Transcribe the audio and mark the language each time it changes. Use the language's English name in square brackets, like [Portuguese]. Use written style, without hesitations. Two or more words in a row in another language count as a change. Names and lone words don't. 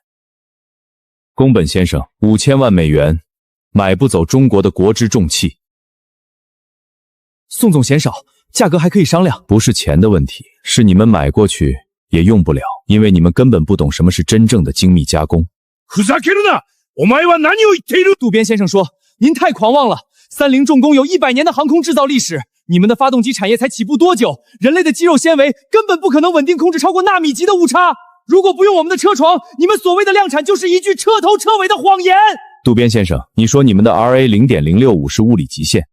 [Chinese] 宫本先生，5000万美元买不走中国的国之重器。宋总嫌少，价格还可以商量。不是钱的问题，是你们买过去也用不了，因为你们根本不懂什么是真正的精密加工。 [Japanese] ふざけるな！お前は何を言っている？ [Chinese] 渡边先生说，您太狂妄了。三菱重工有100年的航空制造历史，你们的发动机产业才起步多久？人类的肌肉纤维根本不可能稳定控制超过纳米级的误差。如果不用我们的车床，你们所谓的量产就是一句彻头彻尾的谎言。渡边先生，你说你们的 RA 0.065是物理极限？